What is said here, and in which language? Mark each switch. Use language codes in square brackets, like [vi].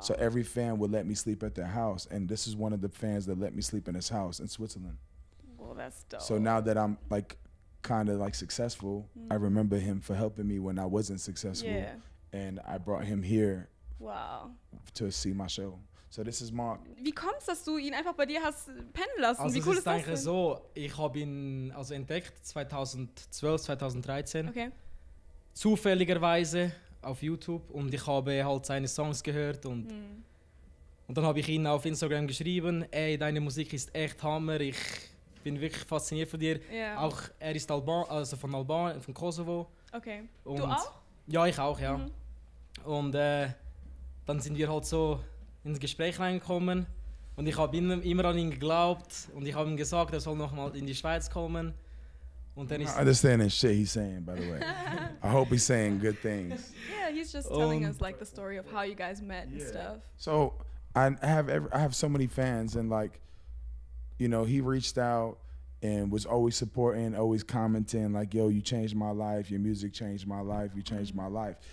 [en] So every fan would let me sleep at their house, and this is one of the fans that let me sleep in his house in Switzerland. Well, that's dope. So now that I'm like kind of like successful, I remember him for helping me when I wasn't successful, and I brought him here. Wow. To see my show. So this is Mark. [de] Wie kommt's, dass du ihn einfach bei dir hast pennen lassen? Also Wie cool es ist das eigentlich denn? so, ich habe ihn also entdeckt 2012, 2013. Okay. Zufälligerweise auf YouTube, und ich habe halt seine Songs gehört und dann habe ich ihn auf Instagram geschrieben: Ey, deine Musik ist echt Hammer, ich bin wirklich fasziniert von dir. Yeah. Auch er ist von Kosovo. Okay. Und du auch? Ja, ich auch, ja. Und dann sind wir halt so ins Gespräch reingekommen und ich habe immer an ihn geglaubt und ich habe ihm gesagt, er soll nochmal in die Schweiz kommen. Und dann ist [en] I understand that shit he's saying, by the way. I hope he's saying good things. Yeah, he's just telling us like the story of how you guys met and stuff. So I have so many fans, and like, you know, he reached out and was always supporting, always commenting like, yo, you changed my life, your music changed my life, you changed my life.